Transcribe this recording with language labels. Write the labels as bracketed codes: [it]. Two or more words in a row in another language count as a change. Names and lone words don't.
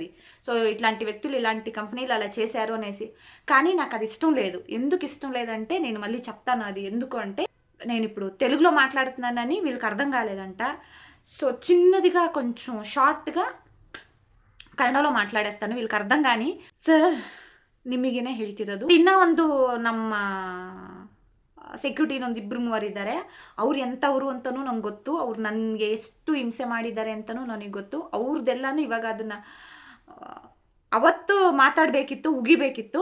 [te] సో, ఇట్లాంటి వ్యక్తులు, ఇలాంటి కంపెనీలు అలా చేశారు అనేసి. కానీ నాకది ఇష్టం లేదు. ఎందుకు ఇష్టం లేదంటే నేను మళ్ళీ చెప్తాను అది ఎందుకు అంటే, నేనిప్పుడు తెలుగులో మాట్లాడుతున్నానని వీళ్ళకి అర్థం కాలేదంట. సో, చిన్నదిగా కొంచెం షార్ట్‌గా ಕನ್ನಡలో [kn] ಮಾತಾಡಿಸ್ತಾನೆ [te] వీళ్ళకి అర్థం కాని [kn] ಸರ್ ನಿಮಗೇನೆ ಹೇಳ್ತಿರೋದು ಇನ್ನ ಒಂದು ನಮ್ಮ ಸೆಕ್ಯೂರಿಟಿ ಇನ್ನೊಂದು ಇಬ್ಬರು ಮೂವರು ಇದ್ದಾರೆ. ಅವ್ರು ಎಂಥವ್ರು ಅಂತಲೂ ನಂಗೆ ಗೊತ್ತು. ಅವ್ರು ನನಗೆ ಎಷ್ಟು ಹಿಂಸೆ ಮಾಡಿದ್ದಾರೆ ಅಂತಲೂ ನನಗೆ ಗೊತ್ತು. ಅವ್ರದ್ದೆಲ್ಲನೂ ಇವಾಗ ಅದನ್ನು ಅವತ್ತು ಮಾತಾಡಬೇಕಿತ್ತು, ಉಗಿಬೇಕಿತ್ತು.